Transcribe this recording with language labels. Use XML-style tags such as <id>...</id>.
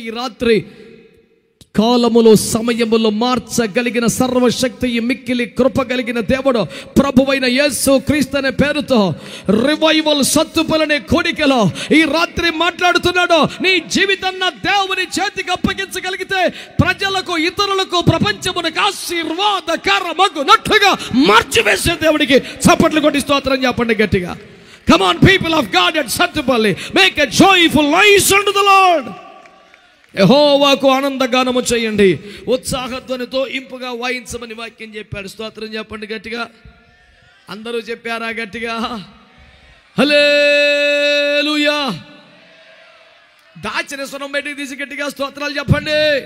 <te>ఈ రాత్రి కాలములో సమయములో మార్చగలిగిన సర్వశక్తి మిక్కిలి కృప కలిగిన దేవుడు ప్రభువైన యేసు క్రీస్తు అనే పేరుతో రివైవల్ సత్తుపలనే కోడికలో ఈ రాత్రి మాట్లాడుతున్నాడు. నీ జీవితాన్ని దేవుని చేతికి అప్పగించగలిగితే ప్రజలకు, ఇతరులకు, ప్రపంచమునకు ఆశీర్వాదకరమగునట్లుగా మార్చివేసే దేవుడికి చప్పట్లు కొట్టి స్తోత్రం చెప్పండి గట్టిగా.</te> <en>Come on people of God at Sattupalli, make a joyful noise unto the Lord.</en> <te>యెహోవాకు ఆనందగానము చేయండి, ఉత్సాహధ్వనితో ఇంపుగా వాయించమని వాక్యం చెప్పాడు. స్తోత్రం చెప్పండి గట్టిగా. అందరూ చెప్పారా గట్టిగా? హల్లెలూయా. దాచిన స్వరం బయటికి తీసి గట్టిగా స్తోత్రాలు చెప్పండి.</te>